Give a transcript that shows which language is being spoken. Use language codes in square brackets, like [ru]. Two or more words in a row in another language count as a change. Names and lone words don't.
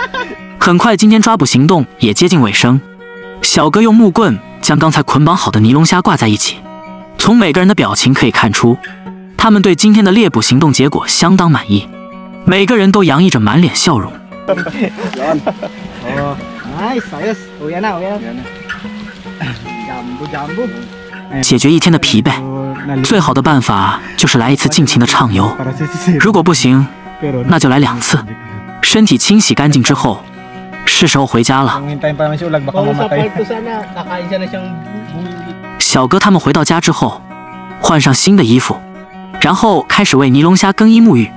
[zh] 很快今天抓捕行动也接近尾声，小哥用木棍将刚才捆绑好的尼龙虾挂在一起。从每个人的表情可以看出，他们对今天的猎捕行动结果相当满意，每个人都洋溢着满脸笑容。 [en] Oh, nice, [tl] ayos. Uwi na, uwi na. Jambu. [zh] 解决一天的疲惫，最好的办法就是来一次尽情的畅游。如果不行，那就来2次。身体清洗干净之后，是时候回家了。小哥他们回到家之后，换上新的衣服，然后开始为尼龙虾更衣沐浴。